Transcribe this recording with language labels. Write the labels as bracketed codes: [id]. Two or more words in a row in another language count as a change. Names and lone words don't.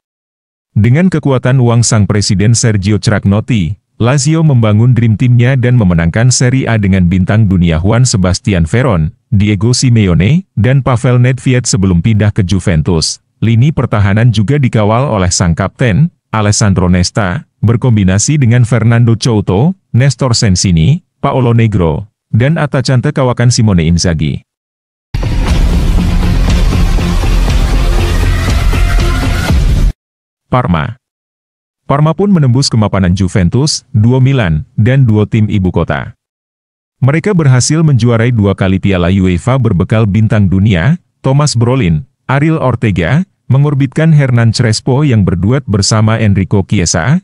[id] Dengan kekuatan uang sang presiden Sergio Cragnotti, Lazio membangun [en] Dream Team- [id] nya dan memenangkan Serie A dengan bintang dunia Juan Sebastian Veron, Diego Simeone, dan Pavel Nedved sebelum pindah ke Juventus. Lini pertahanan juga dikawal oleh sang kapten, Alessandro Nesta, berkombinasi dengan Fernando Couto, Nestor Sensini, Paolo Negro, dan atacante kawakan Simone Inzaghi. Parma. Parma pun menembus kemapanan Juventus, Duo Milan, dan Duo tim ibu kota. Mereka berhasil menjuarai 2 kali Piala UEFA berbekal bintang dunia, Thomas Brolin, Ariel Ortega, mengorbitkan Hernan Crespo yang berduet bersama Enrico Chiesa.